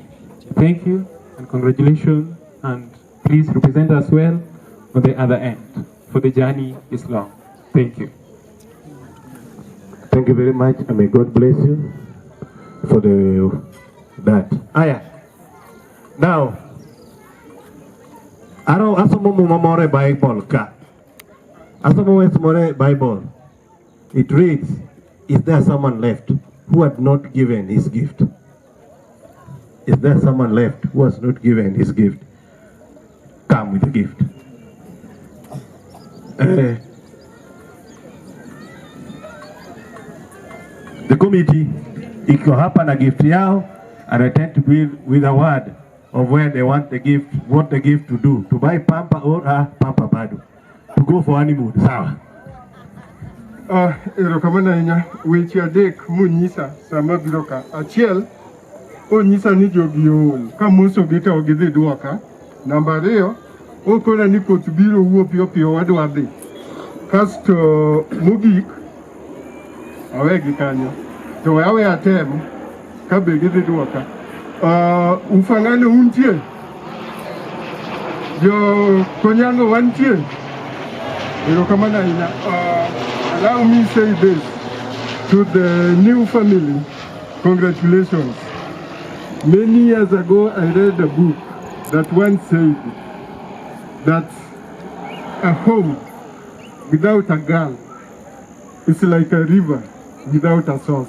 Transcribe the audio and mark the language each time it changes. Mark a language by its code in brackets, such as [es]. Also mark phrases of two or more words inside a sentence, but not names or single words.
[en] Thank you, and congratulations, and please represent us well on the other end, for the journey is long. Thank you. Thank you very much, and may God bless you for that. [luo] Aya. Now, asomo [en] more Bible [luo] ka. Asomo [en] more Bible. It reads, is there someone left who had not given his gift? Is there someone left who has not given his gift? Come with the gift. The committee, [sw] iko hapa na gift yao, [en] and I tend to be with a word of where they want the gift, what the gift to do, to buy pamper or pamper bado, to go for honeymoon, [sw] sawa. [luo] Erokamana inya, weche adek munyisa sama biro ka. Achiel, onyisa ni jogi ol, ka moso gita ogidhi duoka. Namba ariyo, okona ni koth biro wuo piyo piyo wadwa dhi. Kasto mogik, awegi kanyo. To awe atem, ka be gidhi duoka. Ufangane untie. Jo konyango wantie. Erokamana inya. [en] Allow me to say this to the new family. Congratulations. Many years ago, I read a book that once said that a home without a girl is like a river without a source.